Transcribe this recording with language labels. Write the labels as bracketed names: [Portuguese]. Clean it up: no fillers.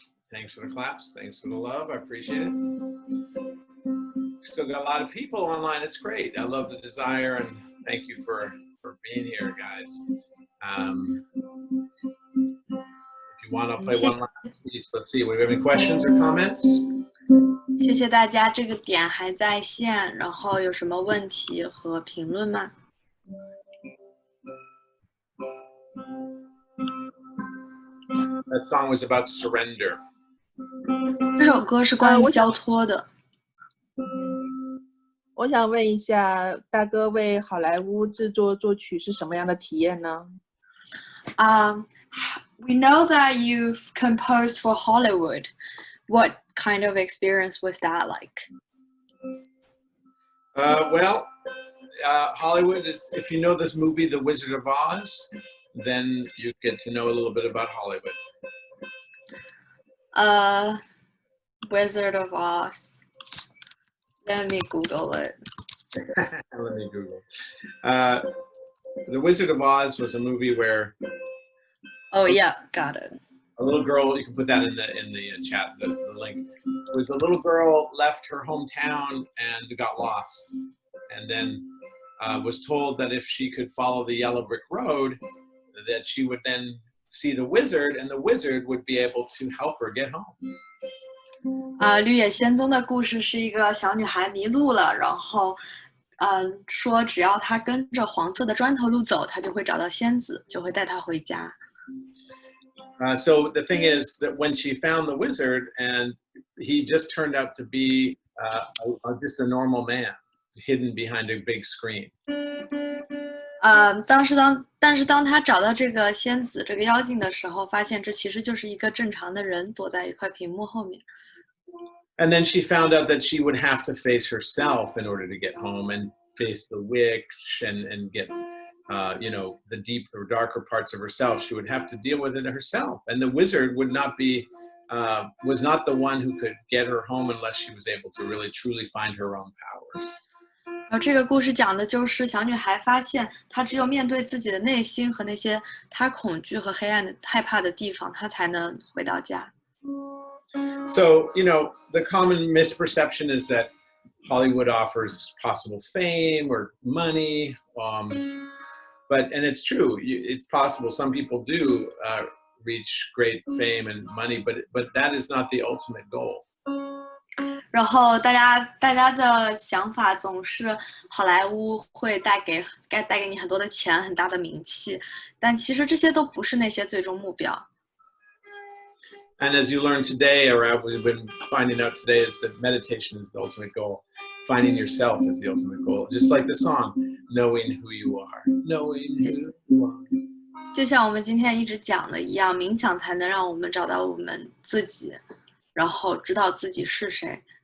[English] Thanks for the claps. Thanks for the love. I appreciate it. Still got a lot of people online. It's great. I love the desire, and thank you for being here, guys. If you want, I'll play one last piece. Let's see. Do we have any questions or comments? [Chinese] 谢谢大家，这个点还在线，然后有什么问题和评论吗？ [English] That song was about surrender. [Chinese] 这首歌是关于交托的。我想问一下，大哥为好莱坞制作作曲是什么样的体验呢？ [English] We know that you've composed for Hollywood. What kind of experience was that like? Hollywood is, if you know this movie, The Wizard of Oz, then you get to know a little bit about Hollywood. Wizard of Oz. Let me Google it. Let me Google. The Wizard of Oz was a movie where. Oh yeah, got it. A little girl, you can put that in the chat, the link. It was a little girl left her hometown and got lost, and then was told that if she could follow the yellow brick road, that she would then see the wizard, and the wizard would be able to help her get home. [Chinese] 绿野仙踪的故事是一个小女孩迷路了，然后，说只要她跟着黄色的砖头路走，她就会找到仙子，就会带她回家。 [English] So the thing is that when she found the wizard, and he just turned out to be just a normal man, hidden behind a big screen. [Chinese] 但是当她找到这个仙子这个妖精的时候，发现这其实就是一个正常的人躲在一块屏幕后面。 [English] And then she found out that she would have to face herself in order to get home, and face the witch, and get the deeper, darker parts of herself. She would have to deal with it herself, and the wizard would not be was not the one who could get her home unless she was able to really truly find her own powers. [Chinese] 然后这个故事讲的就是小女孩发现，她只有面对自己的内心和那些她恐惧和黑暗的害怕的地方，她才能回到家。 [English] So, the common misperception is that Hollywood offers possible fame or money, and it's true. It's possible. Some people do reach great fame and money, but that is not the ultimate goal. [Chinese] 然后大家的想法总是好莱坞会带给你很多的钱，很大的名气，但其实这些都不是那些最终目标。 [English] And as you learn today, or we've been finding out today, is that meditation is the ultimate goal. Finding yourself is the ultimate goal. Just like the song, knowing who you are, knowing who you are. [Chinese] 就像我们今天一直讲的一样，冥想才能让我们找到我们自己，然后知道自己是谁。